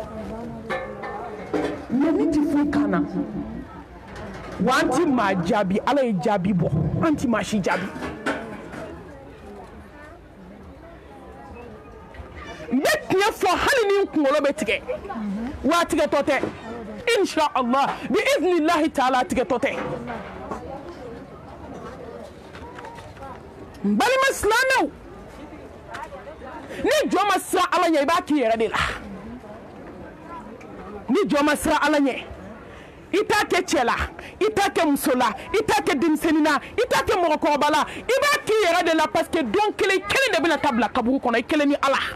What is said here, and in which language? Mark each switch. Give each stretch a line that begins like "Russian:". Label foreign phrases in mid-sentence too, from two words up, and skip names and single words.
Bambara: mɛ ni tɛ foyi kan na wa an ti maa jaabi ala ye jaabi bɔ an ti maa si jaabi n bɛ tiɲɛ fɔ hali ni n kunkolo bɛ tigɛ wa a tigɛtɔ tɛ
Arabic: إن شاء الله بإذن الله تعالى
Bambara: tigɛtɔ tɛ n balima silamɛw ni jɔn ma siran ala ɲɛ i b'a k'i yɛrɛ de la ni jɔn ma siran ala ɲɛ i t'a kɛ cɛ la i t'a kɛ muso la i t'a kɛ denmisɛnnin na i t'a kɛ mɔgɔkɔrɔba la i b'a k'i yɛrɛ de la
French: parce que
Bambara: don kelen de bɛna taa bila kaburu kɔnɔ i kelen ni ala